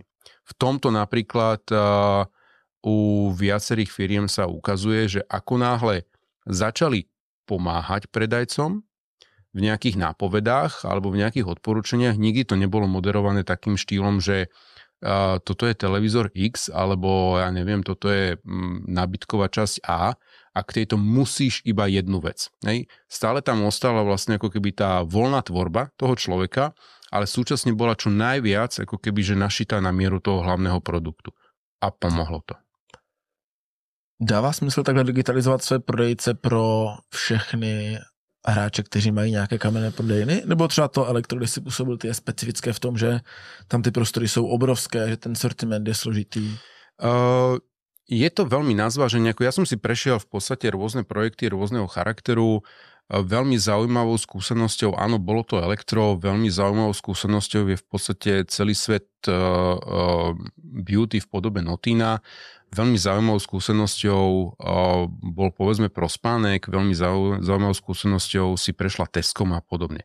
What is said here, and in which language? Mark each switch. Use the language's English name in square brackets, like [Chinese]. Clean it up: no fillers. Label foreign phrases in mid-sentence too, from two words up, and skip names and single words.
[Slovak] V tomto napríklad u viacerých firiem sa ukazuje, že ako náhle začali pomáhať predajcom v nejakých nápovedách alebo v nejakých odporúčaniach, nikdy to nebolo moderované takým štýlom, že toto je televízor X, alebo ja neviem, toto je nábytková časť A a k tejto musíš iba jednu vec. Hej? Stále tam ostala vlastne ako keby tá voľná tvorba toho človeka, ale súčasne bola čo najviac ako keby že našitá na mieru toho hlavného produktu. A pomohlo to. [Czech] Dává smysl takhle digitalizovat své prodejce pro všechny hráče, kteří mají nějaké kamenné prodejny? Nebo třeba to Elektro, kde si působil, je specifické v tom, že tam ty prostory jsou obrovské, že ten sortiment je složitý? [Slovak] Je to veľmi na zváženie. Ja som si prešiel v podstate rôzne projekty rôzneho charakteru. Veľmi zaujímavou skúsenosťou, áno, bolo to Elektro, veľmi zaujímavou skúsenosťou je v podstate celý svet beauty v podobe Notina. Veľmi zaujímavou skúsenosťou bol povedzme Prospánek, veľmi zaujímavou skúsenosťou si prešla Tescom a podobne.